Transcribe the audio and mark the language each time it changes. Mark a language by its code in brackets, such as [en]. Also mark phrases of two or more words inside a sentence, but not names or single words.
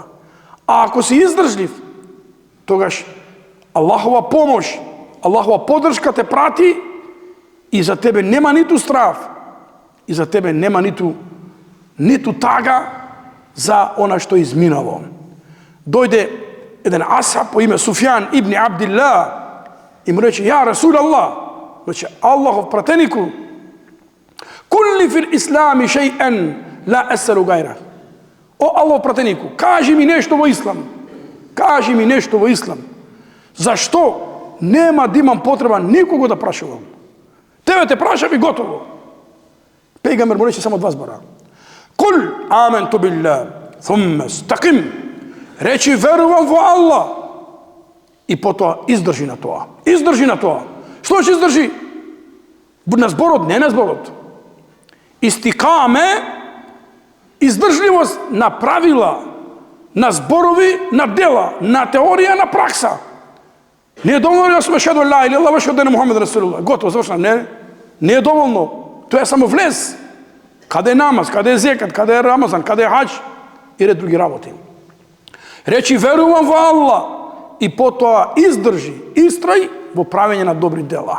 [mk] А ако си издржлив, тогаш Аллахова помош, Аллахова поддршка те прати и за тебе нема ниту страв, и за тебе нема ниту тага за она што изминало. Дојде еден асхаб по име Суфјан ибн Абдилlah и му рече: [ar] "يا رسول الله", [mk] рече Аллахов пратенику, [ar] "قل لي في الإسلام شيئا لا أسأل غيره." [mk] О Аллахов пратенику, кажи ми нешто во ислам. Кажи ми нешто во ислам. Зашто нема да имам потреба никого да прашувам? Тебе те прашав и готово. Пејгамбер му рече само 2 збора: [ar] "قل آمنت بالله ثم استقم." [mk] Речи верувам во Аллах и потоа издржи на тоа. Издржи на тоа. Што ќе издржи? На зборот, не на зборот. Истикаме, издржливост на правила, на зборови, на дела, на теорија, на пракса. Не е доволно да сме [ar] أشهد لا إلا الله وأشهد أن محمد رسول الله. [mk] Готово, завршено. Не е доволно. Тоа е само влез. Каде е намаз, каде е зекат, каде е Рамазан, каде е хаџ и ред други работи. Речи верувам во Аллах и потоа издржи, истрај во правење на добри дела.